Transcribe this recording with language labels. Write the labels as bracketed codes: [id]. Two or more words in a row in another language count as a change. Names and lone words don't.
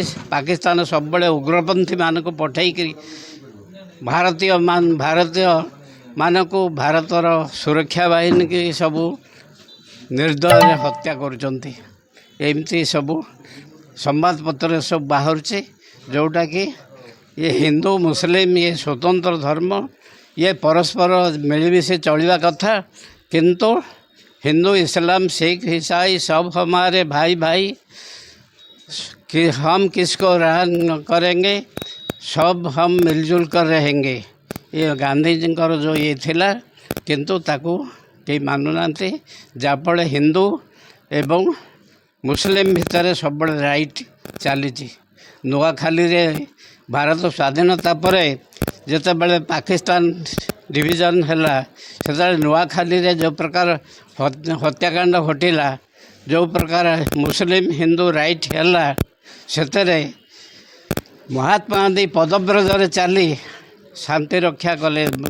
[or] ପାକିସ୍ତାନ ସବୁବେଳେ ଉଗ୍ରପନ୍ଥୀମାନଙ୍କୁ ପଠାଇକରି ଭାରତୀୟମାନଙ୍କୁ, ଭାରତର ସୁରକ୍ଷା ବାହିନୀକି ସବୁ ନିର୍ଦ୍ଦୟରେ ହତ୍ୟା କରୁଛନ୍ତି। ଏମିତି ସବୁ ସମ୍ବାଦପତ୍ରରେ ସବୁ ବାହାରୁଛି, ଯେଉଁଟାକି ଇଏ ହିନ୍ଦୁ ମୁସଲିମ ଇଏ ସ୍ୱତନ୍ତ୍ର ଧର୍ମ, ଇଏ ପରସ୍ପର ମିଳିମିଶି ଚଳିବା କଥା। କିନ୍ତୁ ହିନ୍ଦୁ, ଇସଲାମ, ଶିଖ, [hi] ईसाई सब हमारे भाई भाई, कि हम किसको राह करेंगे, सब हम मिलजुल कर रहेंगे। [or] ये ଗାନ୍ଧୀଜୀଙ୍କର ଯେଉଁ ଇଏ ଥିଲା, କିନ୍ତୁ ତାକୁ କେହି ମାନୁନାହାନ୍ତି। ଯାହାଫଳରେ ହିନ୍ଦୁ ଏବଂ ମୁସଲିମ ଭିତରେ ସବୁବେଳେ ରାଇଟ୍ ଚାଲିଛି। ନୂଆଖାଲିରେ ଭାରତ ସ୍ୱାଧୀନତା ପରେ ଯେତେବେଳେ ପାକିସ୍ତାନ ଡିଭିଜନ ହେଲା, ସେତେବେଳେ ନୂଆଖାଲିରେ ଯେଉଁ ପ୍ରକାର ହତ୍ୟାକାଣ୍ଡ ଘଟିଲା, ଯେଉଁ ପ୍ରକାର ମୁସଲିମ ହିନ୍ଦୁ ରାଇଟ୍ ହେଲା, ସେଥିରେ ମହାତ୍ମା ଗାନ୍ଧୀ ପଦବ୍ରଜରେ ଚାଲି ଶାନ୍ତି ରକ୍ଷା କଲେ।